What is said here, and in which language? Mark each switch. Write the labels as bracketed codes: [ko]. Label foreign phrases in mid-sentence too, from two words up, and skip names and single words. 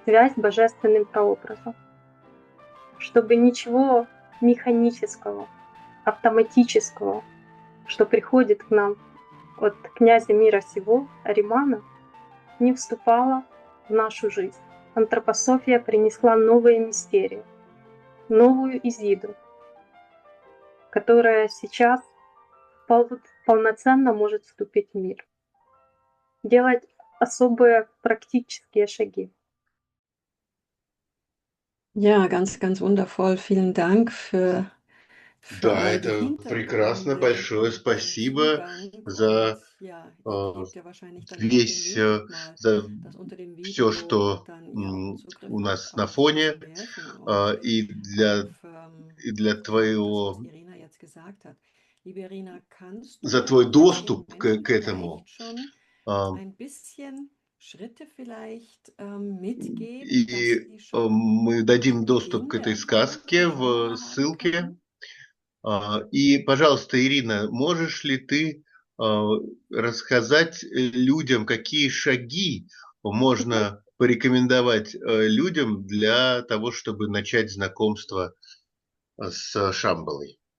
[ru] связь с божественным прообразом, чтобы ничего механического, автоматического, что приходит к нам от князя мира сего, Аримана, не вступало в нашу жизнь. Антропософия принесла новые мистерии, новую Изиду, которая сейчас полноценно может вступить в мир, делать особые практические шаги. [de] Ja, ganz, ganz wundervoll. Vielen Dank für [ru] Да, [de] all die [ru] это прекрасно. [de] Hintergründe, [ru] Большое [de] den [ru] спасибо [de] Zugang. [ru] за [de] Und ja, ihr э, gebt ja wahrscheinlich dann auch den [ru] весь, [de] Link nochmal, [ru] за [de] dass unter dem [ru] все, [de] Video [ru] что [de] dann ihr auch einen Zugriff [ru] у [de] habt [ru] нас на [de] auf diese [ru] фоне, [de] Märchen und [ru] и [de] auf [ru] для [de] ja, das, was [ru] твоего, [de] Irina jetzt gesagt hat. Liebe Irina, kannst [ru] за [de] du [ru] твой [de] jetzt den [ru] доступ [de] Menschen [ru] к этому. [de] vielleicht schon ein bisschen Schritte vielleicht mitgeben, dass [ru] И [de] sie schon [ru] мы [de] zu [ru] дадим доступ [de] Beginn [ru] к этой [de] der Erfahrung [ru] сказке [de] von [ru] в [de] Shambhala haben [ru] ссылке. [de] können? [ru] И, пожалуйста, Ирина, можешь ли ты рассказать людям, какие шаги можно порекомендовать людям для того, чтобы начать знакомство с Шамбалой?